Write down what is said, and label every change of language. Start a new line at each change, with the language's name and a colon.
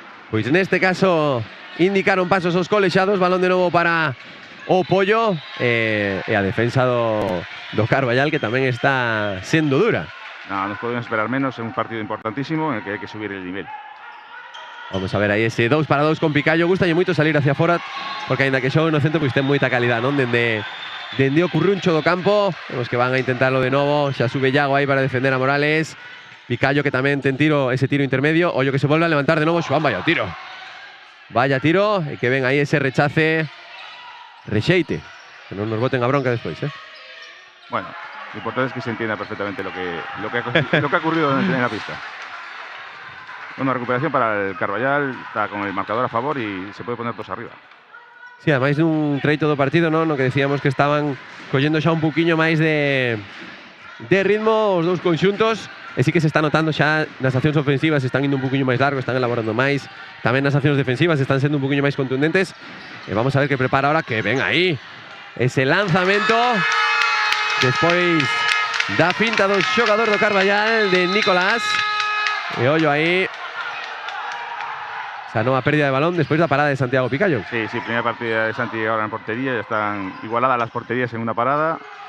Galician: Pois neste caso indicaron pasos os colexados, balón de novo para o Pollo, e a defensa do Carballal, que tamén está sendo dura.
Spanish: No, nos podemos esperar menos en un partido importantísimo en el que hai que subir el nivel.
Galician: Vamos a ver aí ese 2 para 2 con Picallo. Gustalle moito salir hacia fora, porque aínda que xogue no centro, pois ten moita calidad, non? Dende o curruncho do campo, vemos que van a intentarlo de novo. Xa sube Iago aí para defender a Morales. Picallo que tamén ten ese tiro intermedio. Ollo que se volve a levantar de novo Xoán, vaya tiro. Vaya tiro, e que ven aí ese rexeite. Que non nos boten a bronca despois,
Spanish: Bueno, lo importante es que se entienda perfectamente lo que ha ocurrido en la pista. Bueno, recuperación para el Carballal, está con el marcador a favor y se puede poner 2 arriba.
Galician: Sí, ademais dun treito do partido, non? No que decíamos que estaban collendo xa un poquinho máis de de ritmo os dous conxuntos. E sí que se está notando xa nas accións ofensivas, están indo un poquinho máis largo, están elaborando máis. Tamén nas accións defensivas están sendo un poquinho máis contundentes. E vamos a ver que prepara ahora, que ven aí ese lanzamento. Despois da finta do xogador do Carballal, de Nicolás. E ollo aí esa nova pérdida de balón despois da parada de Santiago Picallo.
Spanish: Sí, primera partida de Santi ahora en portería. Ya están igualadas las porterías en una parada.